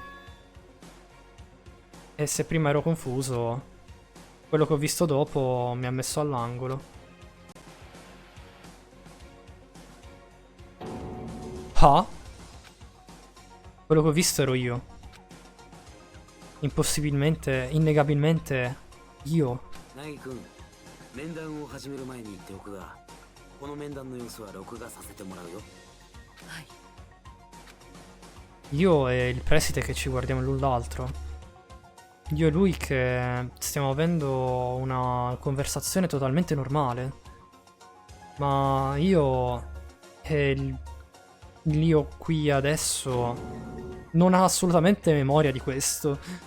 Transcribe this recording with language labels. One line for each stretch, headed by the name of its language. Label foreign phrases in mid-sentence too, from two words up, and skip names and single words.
Italian: E se prima ero confuso, quello che ho visto dopo mi ha messo all'angolo. Ah? Quello che ho visto ero io. Impossibilmente, innegabilmente io.
Japanese: ナギ君、面談を始める前に言っておくが、この面談の様子は録画させてもらうよ。はい。
Italian: Io e il preside che ci guardiamo l'un l'altro. Io e lui che stiamo avendo una conversazione totalmente normale. Ma io e l'io qui adesso non ha assolutamente memoria di questo.